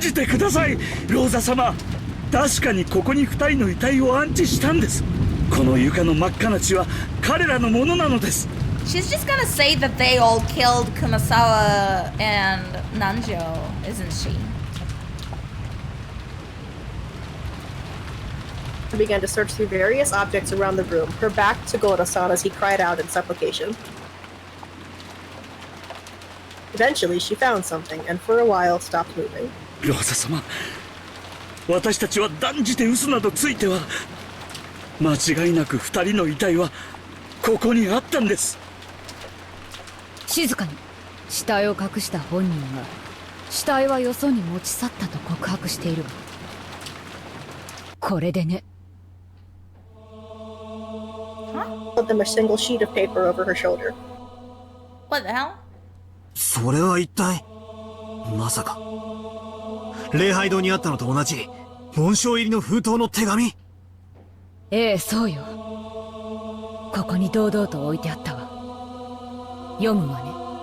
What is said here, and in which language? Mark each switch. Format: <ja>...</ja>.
<ja>じてくださいローザ様。確かにここに2人の遺体を安置したんです。この床の真っ赤な血は彼らのものなのです。</ja> <en>She's just gonna say that they all killed Kumasawa and Nanjo, isn't she? Began to search through various objects around the room, her back to Goro-san as he cried out in supplication. Eventually, she found something, and for a while stopped moving.</en> <ja>ローザ様、私たちは断じて嘘などついては。間違いなく2人の遺体はここにあったんです。静かに。死体を隠した本人は死体はよそに持ち去ったと告白しているわ。これでね。</ja> <en>Put them a single sheet of paper over her shoulder. What the hell?</en> <ja>それは一体まさか礼拝堂にあったのと同じ紋章入りの封筒の手紙。ええ、そうよ。ここに堂々と置いてあったわ。読むわね。</ja>